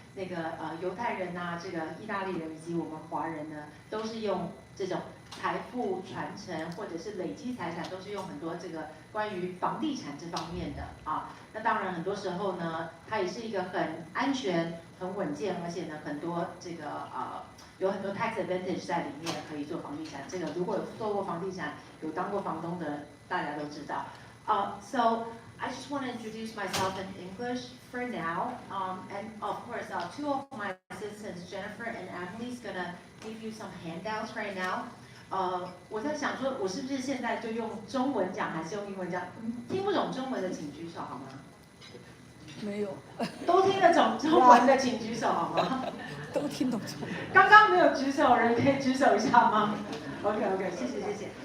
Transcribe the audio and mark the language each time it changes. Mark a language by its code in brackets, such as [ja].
[zh] 那个犹太人啊，这个意大利人以及我们华人呢，都是用这种财富传承或者是累积财产，都是用很多这个关于房地产这方面的啊。那当然很多时候呢，它也是一个很安全、很稳健，而且呢很多这个有很多 tax advantage 在里面可以做房地产。这个如果有做过房地产、有当过房东的，大家都知道。 [en] So I just want to introduce myself in English for now, and of course, two of my assistants, Jennifer and Emily, is gonna give you some handouts right now. [zh] 我在想说，我是不是现在就用中文讲，还是用英文讲？听不懂中文的请举手好吗？没有。都听得懂中文的请举手好吗？都听懂中文。刚刚没有举手人可以举手一下吗 ？OK， 谢谢。